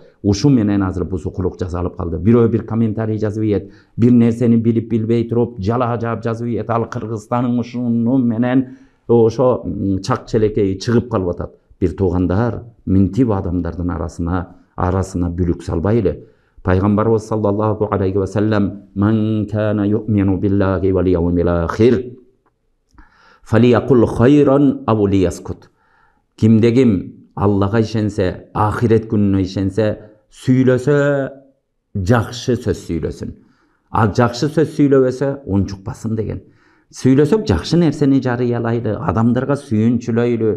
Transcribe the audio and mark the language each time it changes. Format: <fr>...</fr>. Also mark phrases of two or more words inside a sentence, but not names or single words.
<ky>Ушу менен азыр бузукулук жазалып калды. Бирөө бир комментарий жазып ийет, бир нерсени билип билбей туруп жала жаап жазып ийет. Ал Кыргызстандын ушуну менен ошо чак челекеyi чыгып калып атат. Bir туугандар минтип адамдардын арасына бүлүк салбайлы.</ky> <ar>Пайгамбарыбыз صلى الله عليه وسلم من كان يؤمن بالله واليوم الآخر فليقل خيرا أو ليصمت."</ar> <ky>Кимде-ким Аллага ишенсе, ахирет күнүнө ишенсе, сүйлөсө жакшы сөз сүйлөсүн. Ал жакшы сөз сүйлөбөсө унчукпасын деген. Сүйлөсөк жакшы нерсени жарыялайлы, адамдарга сүйүнчүлөйлү.</ky>